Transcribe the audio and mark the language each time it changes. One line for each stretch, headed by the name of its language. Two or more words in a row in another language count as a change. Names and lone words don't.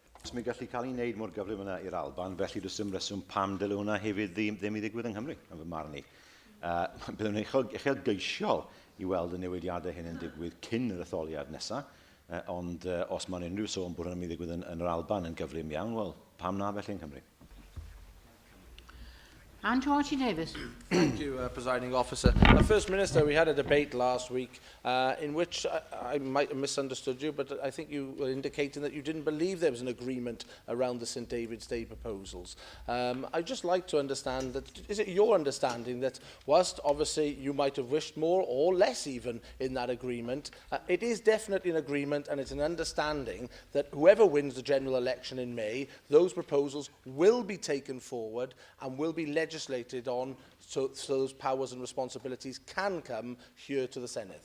Welsh: Os mi'n gallu cael ei wneud mor gyflym yna i'r Alban, felly does dim reswm pam dylai hwnna hefyd ddim i ddigwydd yng Nghymru, yn fy marn i. Byddwn ni'n uchel geisiol i weld y newidiadau hyn yn digwydd cyn yr etholiad nesaf, ond os mae'n unrhyw sôn bod hynny'n mynd i ddigwydd yn yr Alban yn gyflym iawn, wel, pam na felly yng Nghymru? Andrew Archie Davis.
English: Thank you, Presiding Officer. First Minister, we had a debate last week in which I might have misunderstood you, but I think you were indicating that you didn't believe there was an agreement around the St David's Day proposals. I'd just like to understand that, is it your understanding that whilst obviously you might have wished more or less even in that agreement, it is definitely an agreement and it's an understanding that whoever wins the general election in May, those proposals will be taken forward and will be legislated on so those powers and responsibilities can come here to the Senedd?